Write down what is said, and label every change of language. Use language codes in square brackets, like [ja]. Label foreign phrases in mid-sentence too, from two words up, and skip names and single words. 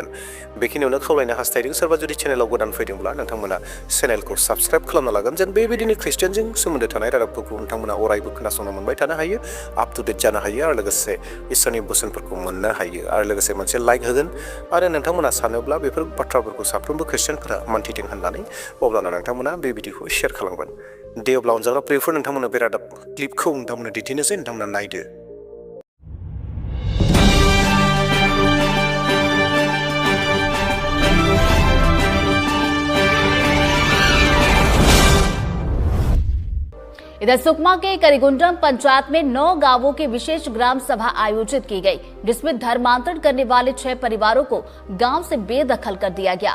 [brx] बेखिनियावनो खावलायनो हास्थायदों। सोरबा जुदि चेनेलाव गोदान फैदोंब्ला नोंथांमोना चेनेलखौ साबस्क्राइब खालामना लागोन, जेन बेबायदिनो ख्रिस्टियानजों सोमोन्दो थानाय रादाबफोरखौ नोंथांमोना अरायबो खोनासंनो मोनबाय थानो हायो, [en] up to date [brx] जानो हायो, आरो लोगोसे इसोरनि बोसोनफोरखौ मोननो हायो। आरो लोगोसे मोनसे लाइक होगोन, आरो नोंथांमोना सानोब्ला बेफोर बाथ्राफोरखौ साफ्रोमबो ख्रिस्टियानफोरा मोनथिदों होननानै, अब्लाना नोंथांमोना बे भिडिअखौ शेयार खालामगोन। दे अब्ला अनजाग्रा प्रियफोर, नोंथांमोना बे रादाब क्लिपखौ नोंथांमोना दिन्थिनोसै, नोंथांमोना नायदो। [hi] इधर सुकमा के करीगुंडम पंचायत में 9 गांवों की विशेष ग्राम सभा आयोजित की गई, जिसमें धर्मांतरण करने वाले 6 परिवारों को गांव से बेदखल कर दिया गया।